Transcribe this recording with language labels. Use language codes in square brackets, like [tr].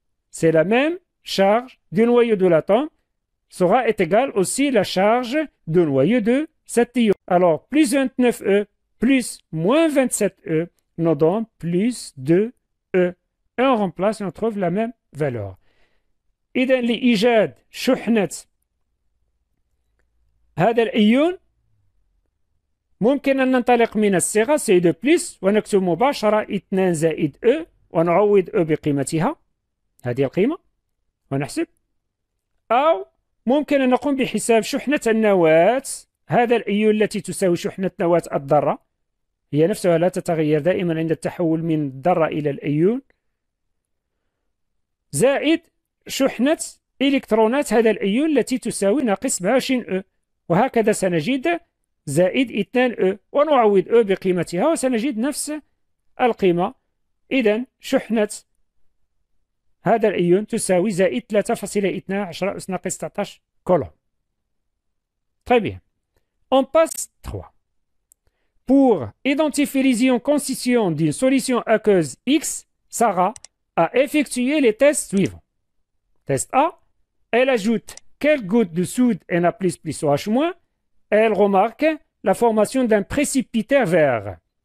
[fr] C'est la même charge du noyau de l'atome est égale aussi la charge de noyau de cet ion. Alors, plus 29E plus moins 27E nous donne plus 2E. Et on remplace et on trouve la même valeur. [ar] إذا لإيجاد شحنة هذا الأيون ممكن أن ننطلق من الصيغة سي2 بلس ونكتب مباشرة 2 زائد أ ونعوض أ بقيمتها هذه القيمة ونحسب، أو ممكن أن نقوم بحساب شحنة النواة هذا الأيون التي تساوي شحنة نواة الذرة، هي نفسها لا تتغير دائما عند التحول من الذرة إلى الأيون، زائد شحنة إلكترونات هذا الأيون التي تساوي ناقص 27 أ، وهكذا سنجد زائد 2 أ ونعوض أ بقيمتها وسنجد نفس القيمة. إذن شحنة هذا الأيون تساوي زائد 3,12 أس ناقص 19 كولوم. [fr] Très bien. On passe 3. Pour identifier les ions constituants d'une solution aqueuse X, Sarah a effectué les tests suivants. Test A, elle ajoute quelques gouttes de soude Na++ OH-, et elle remarque la formation d'un précipitaire vert.